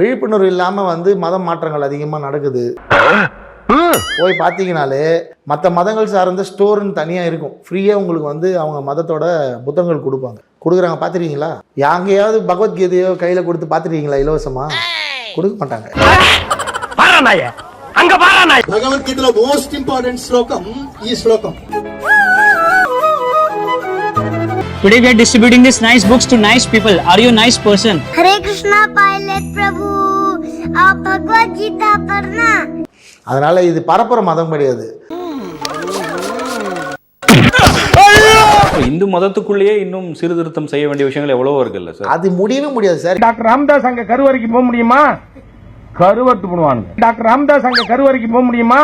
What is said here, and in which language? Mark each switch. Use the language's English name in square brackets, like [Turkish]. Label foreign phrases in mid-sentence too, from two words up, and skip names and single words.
[Tamil] விழிப்புணர்வு இல்லாம வந்து மத மாற்றங்கள் அதிகமா நடக்குது. போய் பாத்தீங்கன்னாலே மற்ற மதங்கள் சார்ந்த ஸ்டோர்னு தனியா இருக்கும். ஃப்ரீயா உங்களுக்கு வந்து அவங்க மதத்தோட புத்தகங்கள் கொடுக்குறாங்க. பாத்துருக்கீங்களா? யாங்கையாவது பகவத்கீதையோ கையில கொடுத்து பாத்துருக்கீங்களா? இலவசமா கொடுக்க மாட்டாங்க. [Telugu] భగవద్గీతలో [English] most important [Telugu] శ్లోకం ఈ శ్లోకం. [English] Today we are distributing these nice books to nice people. Are you a nice person? [Hindi] हरे कृष्णा पायलट प्रभु आप भगवद गीता पढ़ना. [Tamil] அதனால இது பரப்புற மதம் கிடையாது. இந்து மதத்துக்குள்ளேயே இன்னும் சீர்திருத்தம் செய்ய வேண்டிய விஷயங்கள் எவ்வளவோ இருக்குல்ல சார். அது முடியவே முடியாது சார். டாக்டர் ராமதாஸ் அங்க கருவறைக்கு போக முடியுமா? கருவத்து பண்ணுவாங்க. டாக்டர் ராமதாஸ் அங்க கருவறைக்கு போக முடியுமா?